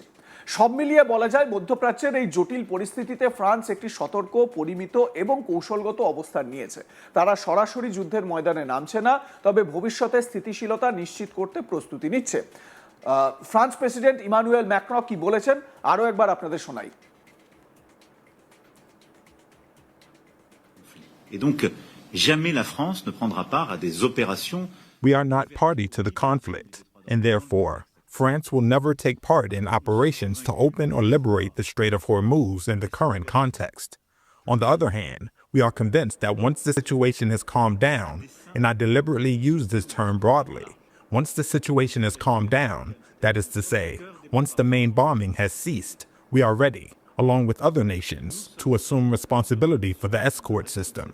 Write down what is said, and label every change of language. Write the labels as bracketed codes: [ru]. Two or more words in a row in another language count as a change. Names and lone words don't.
[bn] সব মিলিয়ে বলা যায় মধ্যপ্রাচ্যের এই জটিল পরিস্থিতিতে ফ্রান্স একটি সতর্ক, পরিমিত এবং কৌশলগত অবস্থান নিয়েছে। তারা সরাসরি যুদ্ধের ময়দানে নামছে না, তবে ভবিষ্যতে স্থিতিশীলতা নিশ্চিত করতে প্রস্তুতি নিচ্ছে। ফ্রান্স প্রেসিডেন্ট ইমানুয়েল ম্যাক্রন কি বলেছেন আরো একবার আপনাদের শোনাই। [fr] Et donc, jamais la France ne prendra part à des opérations. [en] We are not party to the conflict, and therefore, France will never take part in operations to open or liberate the Strait of Hormuz in the current context. On the other hand, we are convinced that once the situation has calmed down, and I deliberately use this term broadly, once the situation has calmed down, that is to say, once the main bombing has ceased, we are ready, along with other nations, to assume responsibility for the escort system.